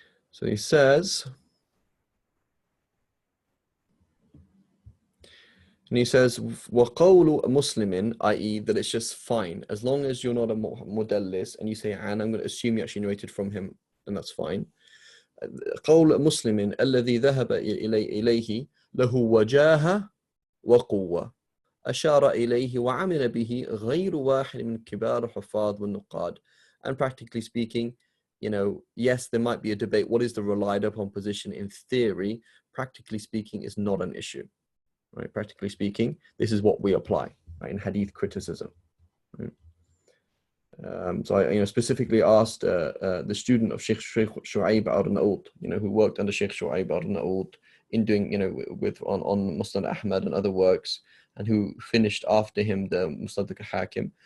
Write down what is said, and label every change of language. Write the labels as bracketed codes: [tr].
[en] So he says, [ar] وَقَوْلُ مُسْلِمٍ, [en] i.e. that it's just fine. As long as you're not a mudallis and you say, and I'm going to assume you actually narrated from him, then that's fine. [ar] قَوْلُ مُسْلِمٍ الَّذِي ذَهَبَ إِلَيْهِ لَهُ وَجَاهَ وَقُوَّةٌ أشار إليه وعمل به غير واحد من كبار الحفاظ والنقاد. [en] And practically speaking, you know, yes, there might be a debate. What is the relied upon position in theory? Practically speaking, is not an issue. Right? Practically speaking, this is what we apply, right, in hadith criticism. Right? So I, specifically asked the student of Sheikh Shu'aib al-Naud, who worked under Sheikh Shu'aib al-Naud in doing, on Musnad Ahmad and other works, and who finished after him the Musnad al-Hakim.